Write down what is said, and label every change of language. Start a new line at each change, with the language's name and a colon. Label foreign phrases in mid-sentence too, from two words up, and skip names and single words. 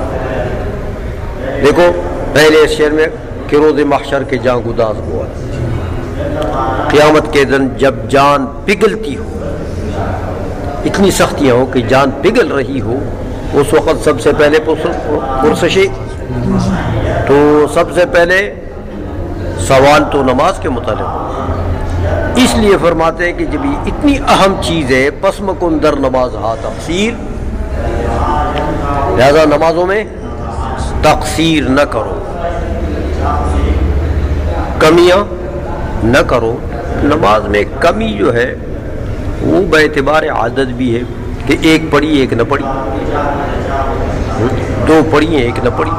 Urdu: دیکھو پہلے اس شعر میں کہ
Persian: روز محشر کے جاں گداز ہوا،
Urdu: قیامت کے دن جب جان پگھلتی ہو، اتنی سختیاں ہو کہ جان پگھل رہی ہو، اس وقت سب سے پہلے پرسشی، تو سب سے پہلے سوال تو نماز کے متعلق ہو. اس لیے فرماتے ہیں کہ جب یہ اتنی اہم چیز ہے
Persian: پس مکن در نماز ہا تقصیر،
Urdu: لہذا نمازوں میں تقصیر نہ کرو، کمیاں نہ کرو. نماز میں کمی جو ہے وہ بے اعتبار عادت بھی ہے کہ ایک پڑھی ایک نہ پڑھی، 2 پڑھی ایک نہ پڑھی.